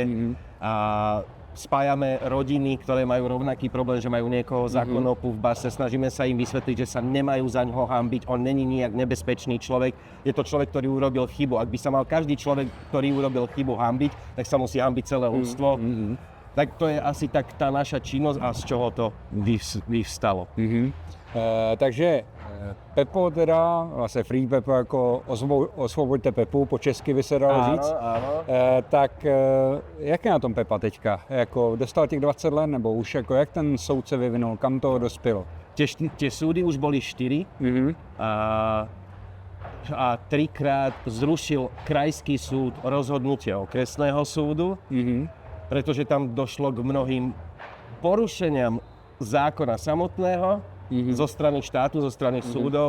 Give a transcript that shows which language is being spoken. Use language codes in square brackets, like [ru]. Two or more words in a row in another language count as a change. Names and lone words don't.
[sk] A spájame rodiny, ktoré majú rovnaký problém, že majú niekoho za konopu v base. Snažíme sa im vysvetliť, že sa nemajú za ňoho hanbiť. On není nijak nebezpečný človek. Je to človek, ktorý urobil chybu. Ak by sa mal každý človek, ktorý urobil chybu, hanbiť, tak sa musí hanbiť celé ľudstvo. Tak to je asi tak tá naša činnosť a z čoho to vyvstalo. [cs] Takže Pepo teda, vlastně Free Pepo jako osvoboďte Pepu, po česky by se dalo říct. [sk] Áno. [cs] Tak jak je na tom Pepa teďka? Jako dostal těch 20 let nebo už jako jak ten soud se vyvinul, kam to dospělo? [sk] Tie súdy už boli 4 a 3-krát zrušil krajský súd rozhodnutie okresného súdu, pretože tam došlo k mnohým porušeniam zákona samotného, zo strany štátu, zo strany súdov.